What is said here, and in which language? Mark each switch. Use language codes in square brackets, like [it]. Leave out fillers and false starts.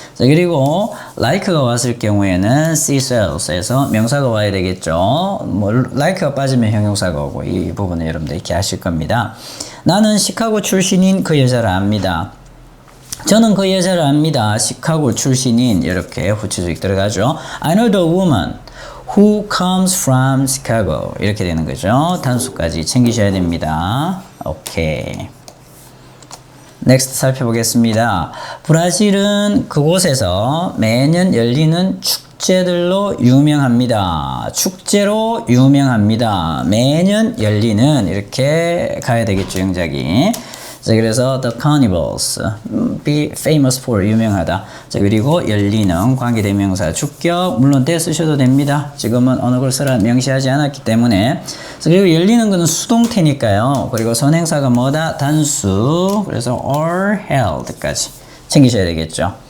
[ko] 자, 그리고 like가 왔을 경우에는 seasells에서 명사가 와야 되겠죠. 뭐 like가 빠지면 형용사가 오고 이 부분은 여러분들 이렇게 아실 겁니다. 나는 시카고 출신인 그 여자를 압니다. 저는 그 여자를 압니다. 시카고 출신인 이렇게 후추수직 들어가죠. [en] I know the woman who comes from Chicago [ko] 이렇게 되는 거죠. 단수까지 챙기셔야 됩니다. 오케이. 넥스트 살펴보겠습니다. 브라질은 그곳에서 매년 열리는 축제들로 유명합니다. 축제로 유명합니다. 매년 열리는 이렇게 가야 되겠죠. 영작이. 자, 그래서 [en] the carnivals be famous for [ko] 유명하다. 자, 그리고 열리는 관계대명사 주격 물론 때 쓰셔도 됩니다. 지금은 어느 걸 쓰라 명시하지 않았기 때문에. 자, 그리고 열리는 것은 수동태니까요. 그리고 선행사가 뭐다? 단수. 그래서 [en] are held [ko] 까지 챙기셔야 되겠죠.